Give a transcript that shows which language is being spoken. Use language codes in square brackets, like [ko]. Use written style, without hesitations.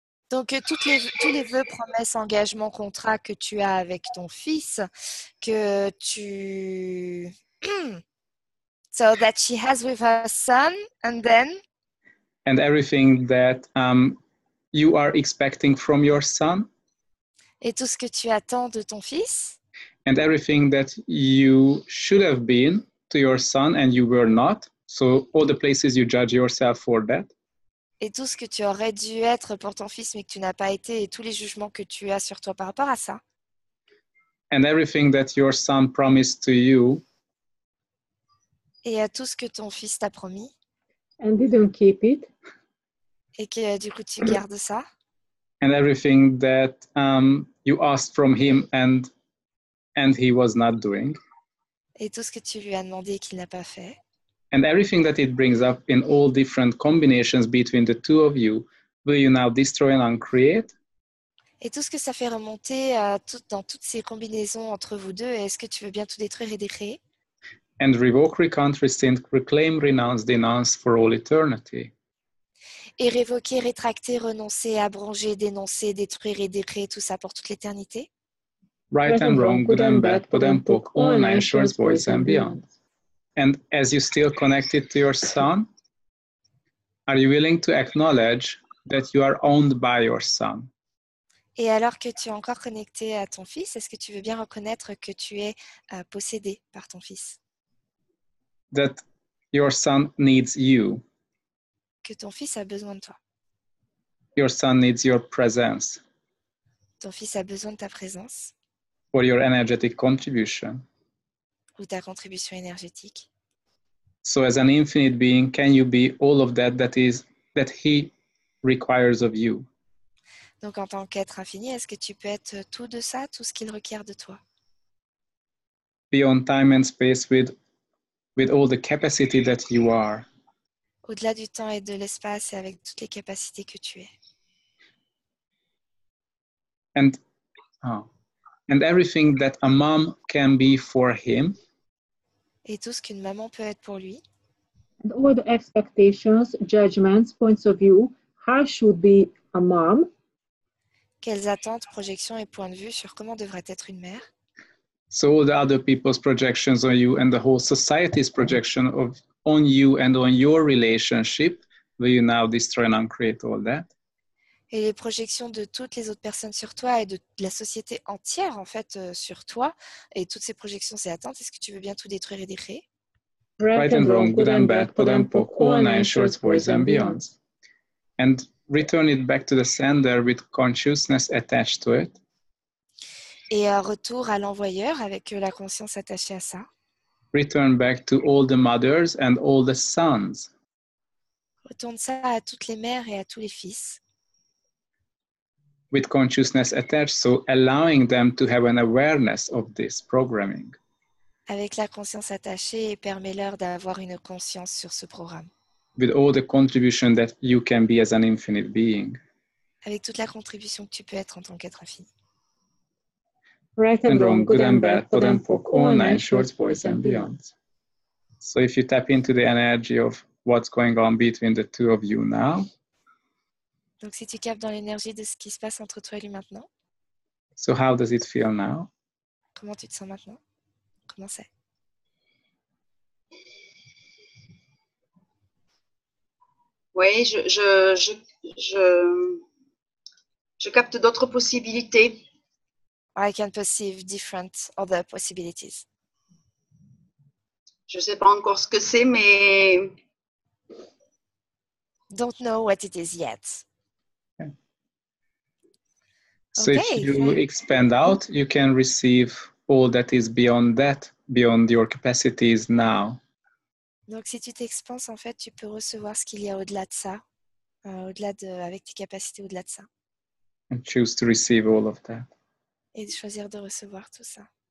[fr] Donc tous les vœux, promesses, engagements, contrats que tu as avec ton fils, que tu [en] so that she has with her son, and everything that you are expecting from your son. [fr] Et tout ce que tu attends de ton fils. [en] And everything that you should have been to your son and you were not. So all the places you judge yourself for that. [fr] Et tout ce que tu aurais dû être pour ton fils mais que tu n'as pas été et tous les jugements que tu as sur toi par rapport à ça. [en] And everything that your son promised to you. [fr] Et tout ce que ton fils t'a promis. [en] And didn't keep it. [fr] Et que du coup tu gardes ça. [en] And everything that you asked from him and he was not doing. [fr] Et tout ce que tu lui as demandé et qu'il n'a pas fait. [en] And everything that it brings up in all different combinations between the two of you, will you now destroy and uncreate? [fr] Et tout ce que ça fait remonter dans toutes ces combinaisons entre vous deux, est-ce que tu veux bien tout détruire et décréer? [en] And revoke, recant, rescind, reclaim, renounce, denounce for all eternity. [fr] Et révoquer, rétracter, renoncer, abroger, dénoncer, détruire et décréer tout ça pour toute l'éternité? [en] Right and wrong, good and bad, pod and poc, all nine shorts, boys and beyond. And as you still connected to your son, are you willing to acknowledge that you are owned by your son? [fr] Et alors que tu es encore connecté à ton fils, est-ce que tu veux bien reconnaître que tu es possédé par ton fils? [en] That your son needs you. [fr] Que ton fils a besoin de toi. [en] Your son needs your presence [fr] Ton fils a besoin de ta présence [en] or your energetic contribution. [fr] ou ta contribution énergétique. [en] So as an infinite being, can you be all of that that he requires of you? [fr] Donc en tant qu'être infini, est-ce que tu peux être tout de ça, tout ce qu'il requiert de toi? [en] Beyond time and space with all the capacity that you are. [fr] Au-delà du temps et de l'espace et avec toutes les capacités que tu es. [en] And everything that a mom can be for him. [fr] Et tout ce qu'une maman peut être pour lui. [en] And all the expectations, judgments, points of view, how should be a mom. [fr] Quelles attentes, projections et points de vue sur comment devrait être une mère. [en] So all the other people's projections on you and the whole society's projection on you and on your relationship, will you now destroy and uncreate all that? [fr] Et les projections de toutes les autres personnes sur toi et de la société entière en fait sur toi et toutes ces projections, ces attentes, est-ce que tu veux bien tout détruire et décréer? [en] Right and wrong, good and bad, POD and POC, all nine shorts, boys and beyonds. And return it back to the sender with consciousness attached to it. [fr] Et retour à l'envoyeur avec la conscience attachée à ça. [en] Return back to all the mothers and all the sons. [fr] Retourne ça à toutes les mères et à tous les fils. [en] With consciousness attached, so allowing them to have an awareness of this programming. [fr] Avec la conscience attachée et permets-leur d'avoir une conscience sur ce programme. [en] With all the contribution that you can be as an infinite being. [fr] Avec toute la contribution que tu peux être en tant qu'être infini. [en] Right and wrong, good and bad, POD and POC, all nine shorts, boys and beyonds. So if you tap into the energy of what's going on between the two of you now. [fr] Donc si tu captes dans l'énergie de ce qui se passe entre toi et lui maintenant. [en] So how does it feel now? [fr] Comment tu te sens maintenant? Comment c'est? Oui, je capte d'autres possibilités. [en] I can perceive different other possibilities. [fr] Je ne sais pas encore ce que c'est, mais [en] Don't know what it is yet. Okay. So Okay. if you expand out, you can receive all that is beyond that, beyond your capacities now. [fr] Donc si tu t'expanses, en fait, tu peux recevoir ce qu'il y a au-delà de ça, avec tes capacités au-delà de ça. [en] And choose to receive all of that. [fr] Et de choisir de recevoir tout ça.